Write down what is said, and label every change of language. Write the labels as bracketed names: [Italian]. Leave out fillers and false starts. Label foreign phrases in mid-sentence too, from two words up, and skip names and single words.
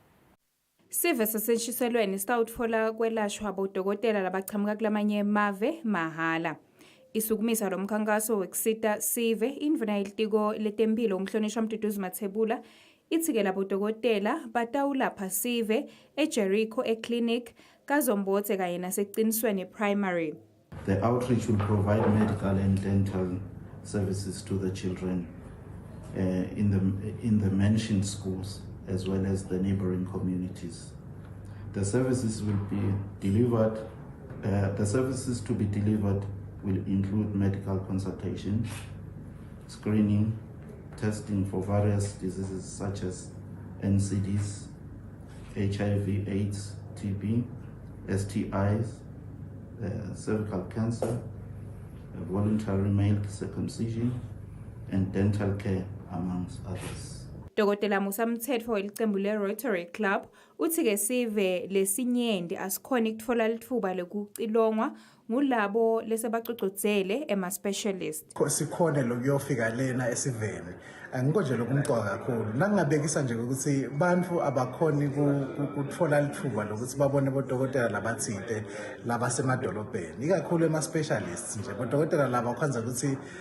[Swati] Sive sasenshiselweni sitawutfola kwelashwa bodokotela labachamuka kulamanye mave mahala. Isukumisa lo mkhankaso wekusita sive indvuna yelitiko letempilo umhlonishwa Mduduzi Mathebula ithi-ke labodokotela batawulapha sive eJericho eclinic kaZombotse kanye nasecinisweni primary. [English] The outreach will provide medical and dental services to the children in the mentioned schools as well as the neighboring communities. The services will be delivered. The services to be delivered will include medical consultation, screening, testing for various diseases such as NCDs, HIV/AIDS, TB, STIs, cervical cancer, voluntary male circumcision, and dental care, amongst others. [Swati] Dokotela Musa Mthetho welicembu le-Rotary Club uthi-ke sive lesinyenti asikhona ukutfola litfuba lekucilongwa ngulabo lesebacocozele ema-specialist. Sikhona lokuyofika lena esiveni angikho lokumcoka kakhulu nangingabekisa nje ukuthi bantu abakhoni kutfola litfuba lokuthi babone bodokotela labathile labasemadolobheni ikakhulu ema-specialists nje bodokotela laba kwanza ukuthi